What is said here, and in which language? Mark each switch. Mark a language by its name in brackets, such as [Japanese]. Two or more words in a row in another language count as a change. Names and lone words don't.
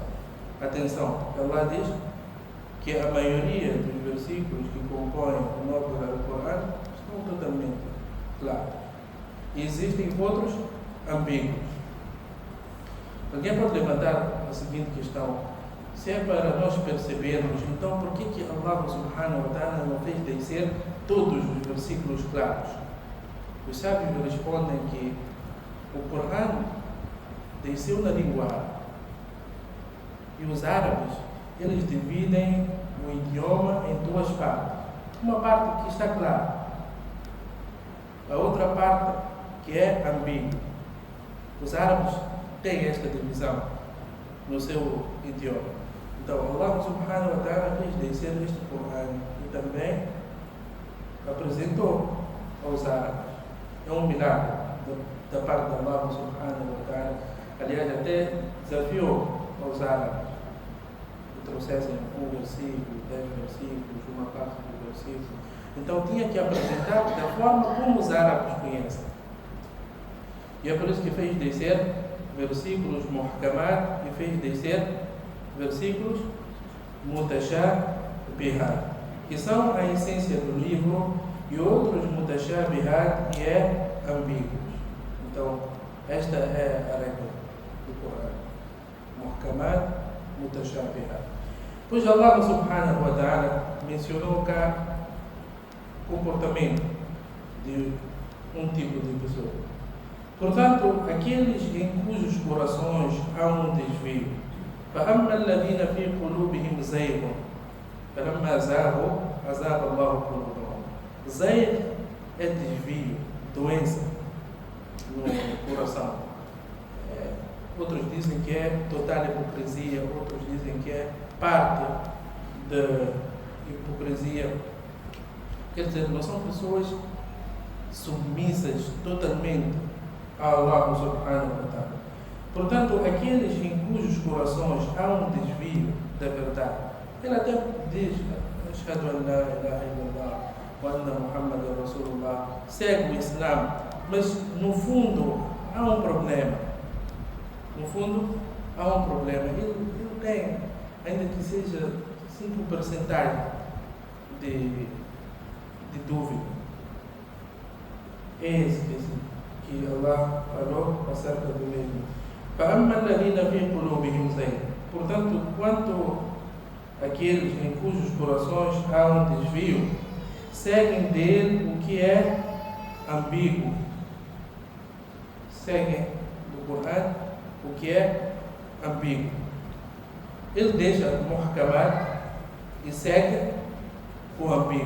[Portuguese] Atenção, Allah diz que a maioria dos versículos que compõem o novo Corão estão totalmente claros. E existem outros ambíguos. Alguém pode levantar a seguinte questão: se é para nós percebermos, então por que Allah [Arabic] سبحانه وتعالى [Portuguese] não fez descer todos os versículos claros? Os sábios respondem que o Corão desceu na língua árabe. E os árabes, eles dividem o idioma em duas partes. Uma parte que está clara, a outra parte que é ambígua. Os árabes têm esta divisão no seu idioma. Então, Allah [Arabic] سبحانه وتعالى [Portuguese] fez descer este Corão e também apresentou aos árabes. É um milagre da parte de Allah [Arabic] سبحانه وتعالى. [Portuguese] Aliás, até desafiou aos árabes que trouxessem um versículo, 10 versículos, uma parte do versículo. Então tinha que apresentar da forma como os árabes conhecem. E é por isso que fez descer versículos muhkamat e fez descer versículos mutashabihat, que são a essência do livro, e outros mutashabihat, que é ambíguos. Então, esta é a regra do Corão. Muhkamat, mutashabihat. Pois Allah [Arabic] سبحانه وتعالى [Portuguese] mencionou cá o comportamento de um tipo de pessoa. Portanto, aqueles em cujos corações há um desvio. [Arabic] فَأَمَّا الَّذِينَ فِي قُلُوبِهِمْ زَيْغٌ فَلَمَّا زَاغُوا أَزَاغَ اللَّهُ قُلُوبَهُم. [Portuguese] Zayg é desvio, doença no coração. Outros dizem que é total hipocrisia, outros dizem que é parte da hipocrisia. Quer dizer, não são pessoas submissas totalmente a Allah [Arabic] سبحانه وتعالى. [Portuguese] Portanto, aqueles em cujos corações há um desvio da verdade. Ele até diz: [Arabic] أشهد أن لا إله إلا الله وأن محمدا رسول الله, [Portuguese] segue o Islã, mas no fundo há um problema. No fundo há um problema. Ele tem, ainda que seja 5% de É esse que Allah falou acerca do mesmo. [Arabic] فَأَمَّا الَّذِينَ فِي قُلُوبِهِمْ زَيْغٌ. [Portuguese] Portanto, quanto aqueles em cujos corações há um desvio, seguem dele o que é ambíguo. Seguem do Corão o que é ambíguo. Ele deixa o muhkamat e segue o ambíguo.